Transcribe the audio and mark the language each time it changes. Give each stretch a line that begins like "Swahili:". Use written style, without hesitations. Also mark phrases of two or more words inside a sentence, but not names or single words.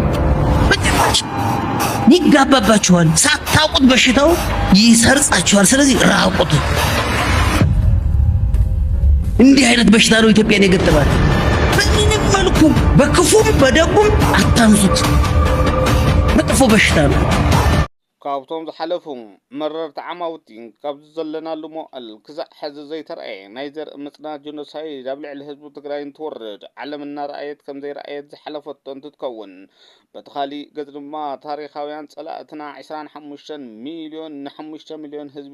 Amharic: ይጋባባችኋል ሳታውቁት በሽታው ይሰርጻችኋል ስለዚህ ራቁት እንዲህ አይነት በሽታ ነው ኢትዮጵያን የገጠማት በምንም መልኩ በክፉም በደጉም አታንሱት መጥፎ በሽታ ነው
Tigrinya: ካብቶም ዝሓለፉ መረርቲ ዓማውቲ ካብ ዘለናሉ ሞዓል ክሳዕ ሕዚ ዘይተረአየ ናይ ዘርኢ ምጽናት ጀኖሳይድ ኣብ ልዕሊ ህዝቢ ትግራይ እንትወርድ ዓለም እናረኣየት ከም ዘይረኣየት ዝሓለፈቶ እንትትከውን በቲ ካሊእ ገጽ ድማ ታሪኻውያን ጸላእትና 25 ሚልዮን ን5 ሚልዮን ህዝቢ